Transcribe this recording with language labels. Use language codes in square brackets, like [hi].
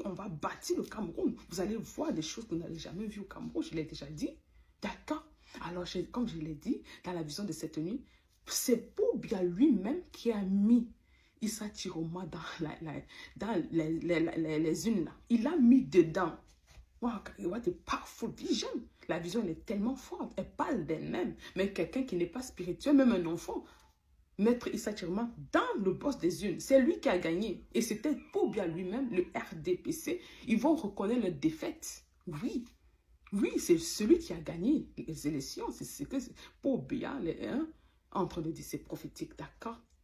[fr] On va bâtir le Cameroun. Vous allez voir des choses que vous n'avez jamais vues au Cameroun, je l'ai déjà dit. D'accord? Alors, comme je l'ai dit, dans la vision de cette nuit, c'est Pobia lui-même qui a mis Issa Chiroma dans les unes là. Il l'a mis dedans. [en] Wow, what a powerful vision. [fr] La vision, elle est tellement forte. Elle parle d'elle-même. Mais quelqu'un qui n'est pas spirituel, même un enfant, Maître Issa Chiroma, dans le boss des unes, c'est lui qui a gagné. Et c'était Pobia lui-même, le RDPC. Ils vont reconnaître leur défaite. Oui. Oui, c'est celui qui a gagné les élections. C'est que Pobia, en train de dire c'est prophétique, d'accord?